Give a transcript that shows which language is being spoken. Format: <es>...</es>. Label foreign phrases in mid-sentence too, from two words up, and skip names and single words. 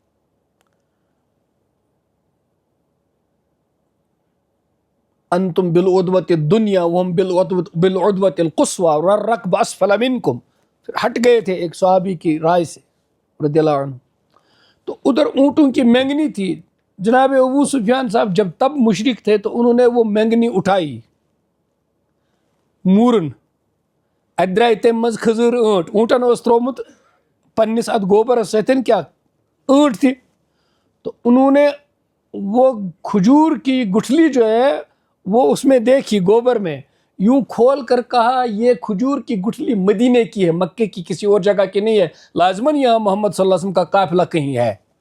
<ar>انتم بالعدوۃ الدنیا وہم بالعدوۃ القصویٰ والرکب اسفل منکم</ar> <ur>ہٹ گئے تھے ایک صحابی کی رائے سے</ur> <ar>رضی اللہ عنہ</ar> <ur>تو ادھر اونٹوں کی مینگنی تھی جناب ابو سفیان صاحب جب تب مشرک تھے تو انہوں نے وہ مینگنی اٹھائی</ur> <ks>مورن اتھ درٛاے تمہِ منٛز کھٔزٕر ٲنٹ اونٹن اوس ترومُت پننس اتھ گوبرس سۭتۍ</ks> <ur>کیا ٲنٹ تھی تو انہوں نے وہ کھجور کی گٹھلی جو ہے وہ اس میں دیکھی گوبر میں یوں کھول کر کہا یہ کھجور کی گٹھلی مدینے کی ہے مکے کی کسی اور جگہ کی نہیں ہے لازماً یہاں محمد</ur> <ar>صلی اللہ علیہ وسلم</ar> <ur>کا قافلہ کہیں ہے</ur>